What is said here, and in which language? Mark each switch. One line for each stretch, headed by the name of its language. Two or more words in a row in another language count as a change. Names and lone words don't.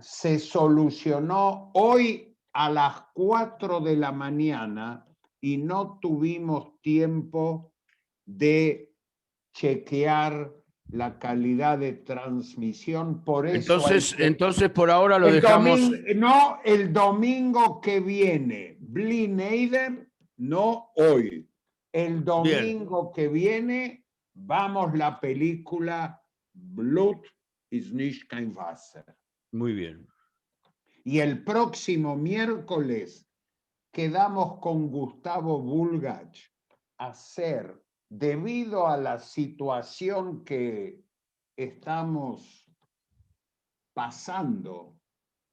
Spanish: Se solucionó hoy a las 4 de la mañana y no tuvimos tiempo de chequear la calidad de transmisión. Por eso entonces por ahora lo dejamos. El domingo que viene, Bli Neider, no hoy. El domingo que viene vamos la película Blut ist nicht kein Wasser. Muy bien. Y el próximo miércoles quedamos con Gustavo Bulgach a hacer, debido a la situación que estamos pasando